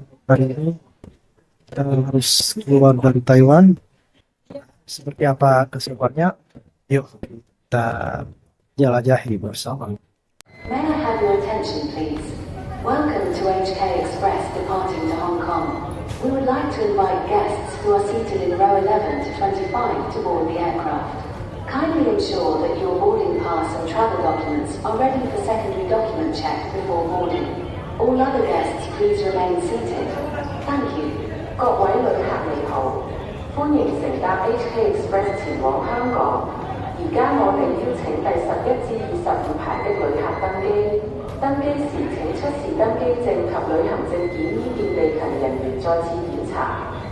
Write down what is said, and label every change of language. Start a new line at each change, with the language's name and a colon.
Indonesian: Hari ini kita harus keluar dari Taiwan. Seperti apa keseruannya? Yuk kita jelajahi bersama.
English: May I have your attention, please? Welcome to HK Express departing to Hong Kong. We would like to invite guests who are seated in row 11 to 25 to board the aircraft. Kindly ensure that your boarding pass and travel documents are ready for secondary document check before boarding. All other guests please remain seated. Thank you.
Cantonese: 各位旅客你好，歡迎乘搭 HK Express 前往香港。而家我哋邀請第11至22排的旅客登機。登機時請出示登機證及旅行證件，以便地勤人員再次檢查。